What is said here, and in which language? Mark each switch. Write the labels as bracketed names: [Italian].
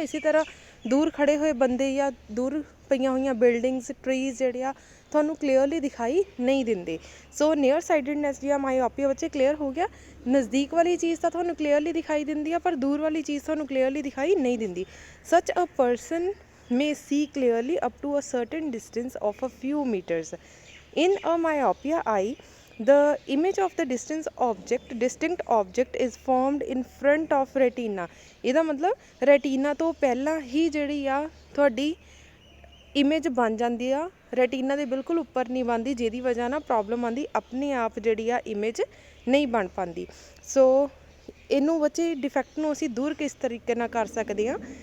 [Punjabi] ਇਸੇ ਤਰ੍ਹਾਂ ਦੂਰ ਖੜ੍ਹੇ ਹੋਏ ਬੰਦੇ ਜਾਂ ਦੂਰ ਪਈਆਂ ਹੋਈਆਂ ਬਿਲਡਿੰਗਸ, ਟਰੀਜ਼ ਜਿਹੜੇ ਆ ਤੁਹਾਨੂੰ ਕਲੀਅਰਲੀ ਦਿਖਾਈ ਨਹੀਂ ਦਿੰਦੇ। ਸੋ ਨੀਅਰ ਸਾਈਡਡਨੈਸ ਜਾਂ ਮਾਇਓਪੀਆ ਬੱਚੇ ਕਲੀਅਰ ਹੋ ਗਿਆ। ਨਜ਼ਦੀਕ ਵਾਲੀ ਚੀਜ਼ ਤਾਂ ਤੁਹਾਨੂੰ ਕਲੀਅਰਲੀ ਦਿਖਾਈ ਦਿੰਦੀ ਆ, ਪਰ ਦੂਰ ਵਾਲੀ ਚੀਜ਼ ਤੁਹਾਨੂੰ ਕਲੀਅਰਲੀ ਦਿਖਾਈ ਨਹੀਂ ਦਿੰਦੀ। [English] Such a person may see clearly up to a certain distance of a few meters. In a myopia eye, the image of the distinct object is formed in front of retina. [Punjabi] ਇਹਦਾ ਮਤਲਬ retina ਤੋਂ ਪਹਿਲਾਂ ਹੀ ਜਿਹੜੀ ਆ ਤੁਹਾਡੀ image ਬਣ ਜਾਂਦੀ ਆ, ਰੈਟੀਨਾ ਦੇ ਬਿਲਕੁਲ ਉੱਪਰ ਨਹੀਂ ਬਣਦੀ, ਜਿਹਦੀ ਵਜ੍ਹਾ ਨਾਲ ਪ੍ਰੋਬਲਮ ਆਉਂਦੀ, ਆਪਣੇ ਆਪ ਜਿਹੜੀ ਆ ਇਮੇਜ ਨਹੀਂ ਬਣ ਪਾਉਂਦੀ। ਸੋ ਇਹਨੂੰ ਬੱਚੇ ਡਿਫੈਕਟ ਨੂੰ ਅਸੀਂ ਦੂਰ ਕਿਸ ਤਰੀਕੇ ਨਾਲ ਕਰ ਸਕਦੇ ਹਾਂ।